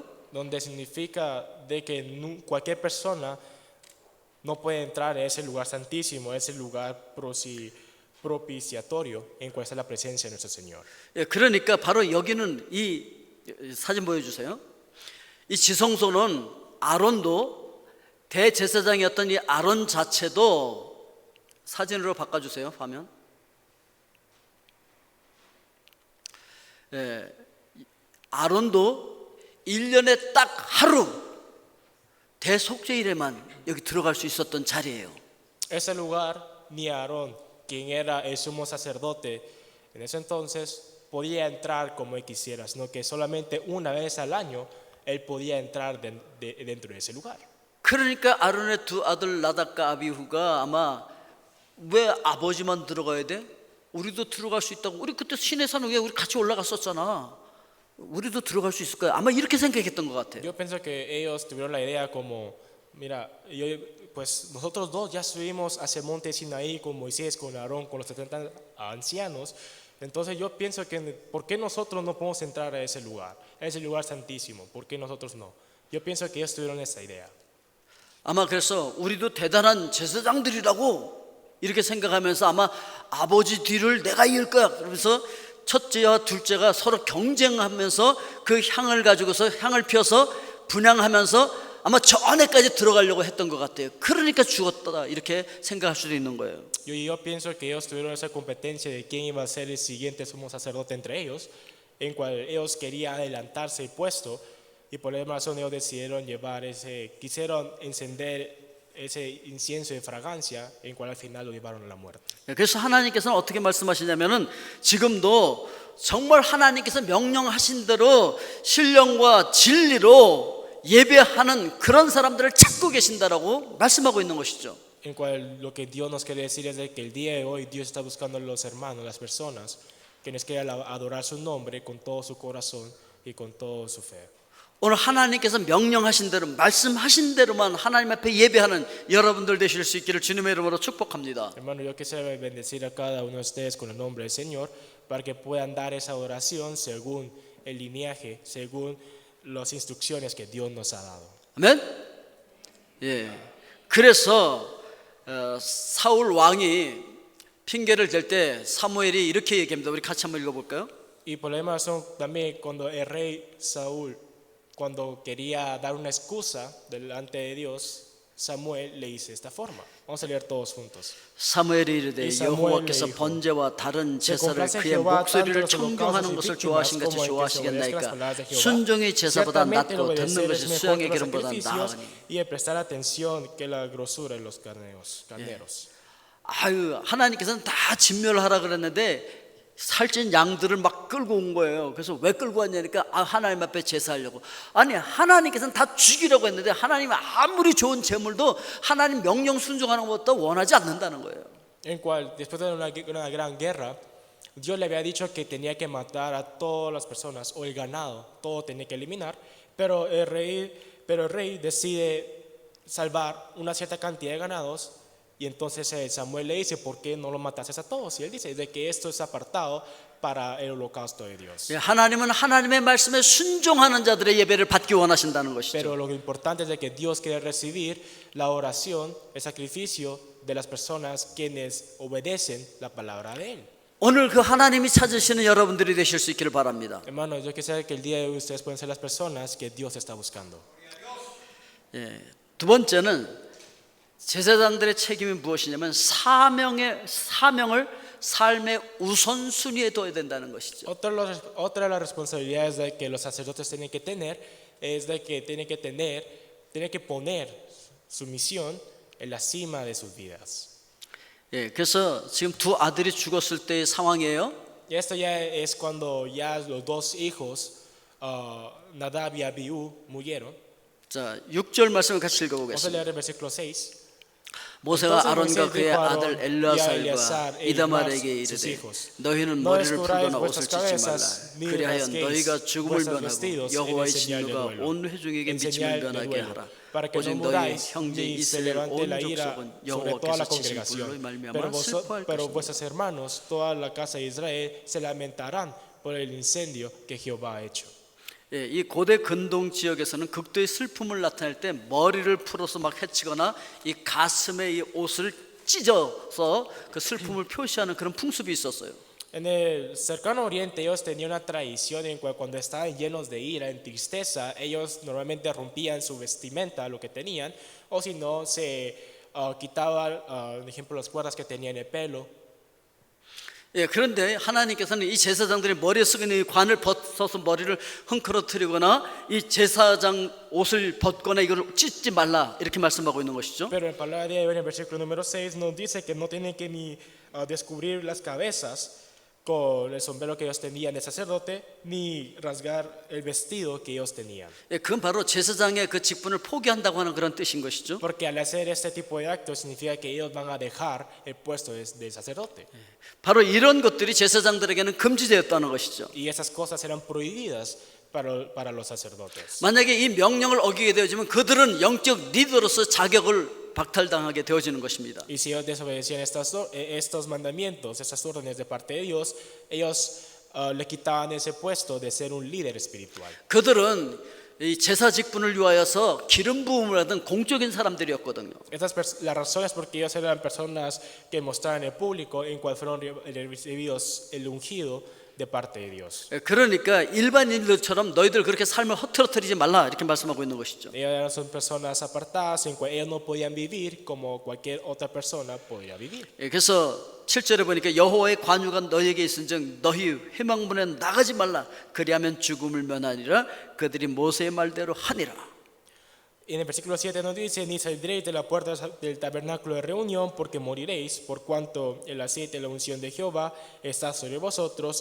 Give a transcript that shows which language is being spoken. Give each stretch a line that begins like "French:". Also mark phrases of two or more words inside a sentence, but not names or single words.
Spanish: Donde significa de que cualquier persona no puede entrar a ese lugar santísimo, a ese lugar propiciatorio en cual está la presencia de nuestro Señor.
Korean: 예, 그러니까 바로 여기는 이 사진 보여주세요. 이 지성소는 아론도 대제사장이었던 이 아론 자체도 사진으로 바꿔주세요. 화면. 예, 아론도 1년에 딱 하루 대속죄일에만 여기 들어갈 수 있었던 자리예요.
Spanish: Ese lugar, ni Aarón, quien era el sumo sacerdote en ese entonces, podía entrar como él quisiera, sino que solamente una vez al año él podía entrar dentro de ese lugar.
Korean: 그러니까 아론의 두 아들 나답과 아비후가 아마 왜 아버지만 들어가야 돼? 우리도 들어갈 수 있다고. 우리 그때 시내산 위에 우리 같이 올라갔었잖아. 우리도 들어갈 수 있을 거야. 아마 이렇게 생각했던 것 같아요.
Spanish: Yo pienso que ellos tuvieron la idea como Mira, pues nosotros dos ya subimos hacia el monte Sinaí con Moisés, con Aarón, con los 70 ancianos. Entonces yo pienso que ¿por qué nosotros no podemos entrar a ese lugar santísimo? ¿Por qué nosotros no? Yo pienso que ellos tuvieron esa idea.
Korean: 아마 그래서 우리도 대단한 제사장들이라고 이렇게 생각하면서 아마 아버지 뒤를 내가 이을 거야 그러면서 첫째와 둘째가 서로 경쟁하면서 그 향을 가지고서 향을 피워서 분향하면서 아마 저 안에까지 들어가려고 했던 것 같아요. 그러니까 죽었다 이렇게 생각할 수도 있는 거예요.
Spanish: Yo pienso que ellos tuvieron esa competencia de quién iba a ser el siguiente sumo sacerdote entre ellos, en cual ellos querían adelantarse el puesto y por esa razón ellos decidieron quisieron encender ese incienso de fragancia, en cual al final lo llevaron a la muerte.
Korean: 그래서 하나님께서는 어떻게 말씀하시냐면은 지금도 정말 하나님께서 명령하신 대로 신령과 진리로 예배하는 그런 사람들을 찾고 계신다라고 말씀하고 있는 것이죠.
Spanish: En cual lo que Dios nos quiere decir es de que el día de hoy Dios está buscando a los hermanos, las personas que nos quieran adorar su nombre con todo su corazón y con toda su fe.
Korean: 오늘 하나님께서 명령하신 대로 말씀하신 대로만 하나님 앞에 예배하는 여러분들 되실 수 있기를 주님의 이름으로 축복합니다.
Spanish: Hermano, yo quisiera bendecir a cada uno de ustedes con el nombre del Señor para que puedan dar esa adoración según el lineaje, según las instrucciones que Dios nos ha dado.
Korean: 아멘. 예. 그래서 사울 왕이 핑계를 댈 때 사무엘이 이렇게 얘기합니다. 우리 같이 한번 읽어볼까요?
Spanish: Y por la misma razón también cuando el rey Saúl, cuando quería dar una excusa delante de Dios, Samuel le dice de esta forma. Vamos a leer todos juntos.
Korean: 사무엘이 이르되 여호와께서 번제와 다른 제사를 그의 목소리를 청종하는 것을 좋아하신 같이 좋아하시겠나이까 순종이 제사보다 낫고 듣는 것이 수양의 기름보다 나으니.
Spanish: Y prestar atención que la grosura de los carneros.
Korean: 아유 하나님께서는 다 진멸하라 그랬는데 살찐 양들을 막 끌고 온 거예요. 그래서 왜 끌고 왔냐니까 하나님 앞에 제사하려고. 아니 하나님께서는 다 죽이려고 했는데 하나님은 아무리 좋은 제물도 하나님 명령 순종하는 것보다 원하지 않는다는 거예요.
Spanish: En cual después de una gran guerra, Dios le había dicho que tenía que matar a todas las personas o el ganado, todo tenía que eliminar, pero el rey decide salvar una cierta cantidad de ganados. Y entonces Samuel le dice, ¿por qué no lo matases a todos? Y él dice, de que esto es apartado para el holocausto de Dios.
Korean: 하나님은 하나님의 말씀에 순종하는 자들의 예배를 받기 원하신다는 것이죠.
Spanish: Pero lo importante es de que Dios quiere recibir la oración, el sacrificio de las personas quienes obedecen la palabra de Él.
Korean: 오늘 그 하나님이 찾으시는 여러분들이 되실 수 있기를 바랍니다.
Spanish: Hermanos, yo quisiera que el día de hoy ustedes pueden ser las personas que Dios está buscando.
Korean: 두 번째는 제사장들의 책임이 무엇이냐면 사명을 삶의 우선순위에 둬야 된다는 것이죠.
Spanish: Otra de las responsabilidades de que los sacerdotes tienen que tener es de que tienen que poner su misión en la cima de sus vidas.
Korean: 그래서 지금 두 아들이 죽었을 때의 상황이에요.
Spanish: Y esto ya es cuando ya los dos hijos, Nadab y Abiú, murieron.
Korean: 자, 6절 말씀을 같이
Spanish: Vamos a
Korean: 읽어보겠습니다.
Spanish: leer el versículo 6.
Korean: 모세가 아론과 그의 아들 엘르아살과 이다말에게 이르되 너희는 머리를 풀거나 옷을 찢지 말라. 그리하여 너희가 죽음을 면하고 여호와의 진노가 온 회중에게 미침을 면하게 하라. 오직 너희 형제 이스라엘 온 족속은 여호와께서 치신 불로 말미암아 슬퍼할
Spanish: Pero
Korean: 것이다.
Spanish: vuestros hermanos, toda la casa de Israel, se lamentarán por el incendio que Jehová ha hecho.
Korean: 이 고대 근동 지역에서는 극도의 슬픔을 나타낼 때 머리를 풀어서 막 해치거나 이 가슴에 이 옷을 찢어서 그 슬픔을 표시하는 그런 풍습이 있었어요.
Spanish: En el cercano oriente ellos tenían una tradición en cual cuando estaban llenos de ira, en tristeza, ellos normalmente rompían su vestimenta, lo que tenían, o si no se quitaban, por ejemplo, las cuerdas que tenían en el pelo.
Korean: 그런데 하나님께서는 이 제사장들이 머리에 쓰고 있는 이 관을 벗어서 머리를 흥크러뜨리거나 이 제사장 옷을 벗거나 이걸 찢지 말라 이렇게 말씀하고 있는 것이죠.
Spanish: Pero en palabra de Dios, en el versículo número 6 nos dice que no tienen que ni descubrir las cabezas con el sombrero que ellos tenían de sacerdote, ni rasgar el vestido que ellos tenían.
Korean: 그건 바로 제사장의 그 직분을 포기한다고 하는 그런 뜻인 것이죠.
Spanish: Porque al hacer este tipo de actos significa que ellos van a dejar el puesto de sacerdote.
Korean: 바로 이런 것들이 제사장들에게는 금지되었다는 것이죠.
Spanish: Y esas cosas eran prohibidas para los sacerdotes.
Korean: 만약에 이 명령을 어기게 되어지면 그들은 영적 리더로서 자격을 박탈당하게 되어지는 것입니다.
Spanish: Y si ellos desobedecían estos mandamientos, estas órdenes de parte de Dios, ellos le quitaban ese puesto de ser un líder espiritual.
Korean: 그들은 이 제사 직분을 위하여서 기름 부음을 하던 공적인 사람들이었거든요.
Spanish: La razón es porque ellos eran personas que mostraban en público en cual fueron recibidos el ungido de parte de Dios.
Korean: 그러니까 일반인들처럼 너희들 그렇게 삶을 허투루뜨리지 말라 이렇게 말씀하고 있는 것이죠.
Spanish: Ellos son personas apartadas en cual ellos no podían vivir como cualquier otra persona podría vivir.
Korean: 그래서 7절에 보니까 여호와의 관유가 너희에게 있은즉 너희 회망문에 나가지 말라 그리하면 죽음을 면하리라 그들이 모세의 말대로 하니라.
Spanish: Y en el versículo 7 nos dice, ni saldréis de la puerta del tabernáculo de reunión, porque moriréis, por cuanto el aceite de la unción de Jehová está sobre vosotros.